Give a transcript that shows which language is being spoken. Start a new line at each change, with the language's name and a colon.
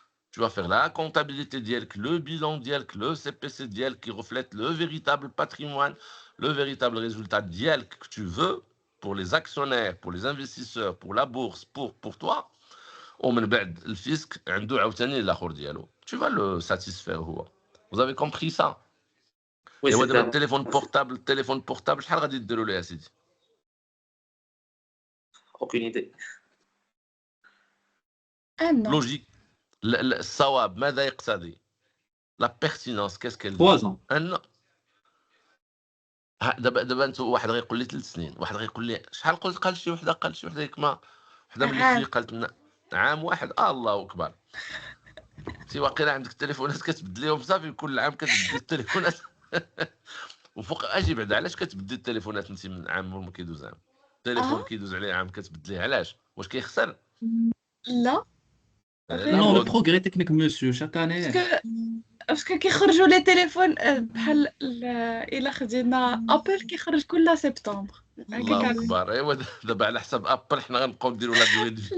French: Tu vas faire la comptabilité d'IELC, le bilan d'IELC, le CPC d'IELC qui reflète le véritable patrimoine, le véritable résultat d'IELC que tu veux pour les actionnaires, pour les investisseurs, pour la bourse, pour toi.
Arabic: ومن بعد الفيسك عنده عاوتاني الاخر ديالو.
French: Tu vas le satisfaire
Arabic: هو.
French: Vous avez compris ça? oui, Et c'est
Arabic: دابا التليفون بورتابل شحال غادي ديروا ليه سيدي؟
French: aucune idée. Un an.
Arabic: لوجيك. الصواب ماذا يقتضي؟
French: La pertinence, qu'est-ce qu'elle dit? 3 ans.
Arabic: دابا انت واحد غيقول لي 3 سنين، واحد غيقول لي شحال قال شي وحده ياك ما وحده من اللي قالت لنا عام واحد. الله اكبر. انت واقيلا عندك التليفونات كتبدليهم صافي كل عام كتبدل التليفونات. وفوق اجي بعدا علاش كتبدل التليفونات انت من عام ما كيدوز عام؟ التليفون كيدوز عليه عام كتبدليه علاش؟ واش كيخسر؟ لا
French: Non, le progrès technique, monsieur, chaque année.
Arabic: باسكو كيخرجوا لي تليفون بحال الا خدينا ابل كيخرج كل سبتمبر. الله اكبر. ايوا دابا على حساب ابل حنا غنبقاو نديروا لا دوي دي.